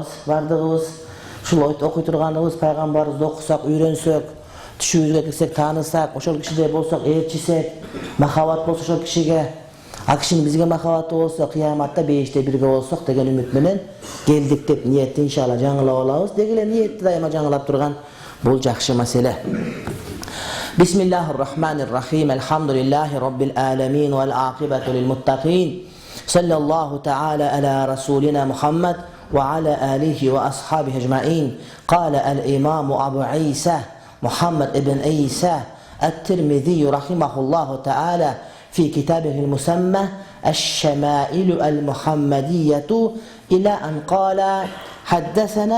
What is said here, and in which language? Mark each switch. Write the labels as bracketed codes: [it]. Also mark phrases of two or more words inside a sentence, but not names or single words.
[ky] Бардыгыбыз ушул окуй турганыбыз пайгамбарыбызды окусак, үйрөнсөк, түшүбүзгө кирсек, таанысак, ошол кишидей болсок, ээрчисек, махабат болсо ошол кишиге, а кишинин бизге махабаты болсо, кыяматта бейиште бирге болсок деген үмүт менен келдик деп ниетти иншалла жаңылап алабыз. Деги эле ниетти дайыма жаңылап турган бул жакшы маселе. [ar] بسم الله الرحمن الرحيم الحمد لله رب العالمين والعاقبة للمتقين صلى الله تعالى على رسولنا محمد وعلى آله وأصحابه أجمعين. قال الإمام أبو عيسى محمد بن عيسى الترمذي رحمه الله تعالى في كتابه المسمى الشمائل المحمدية إلى أن قال حدثنا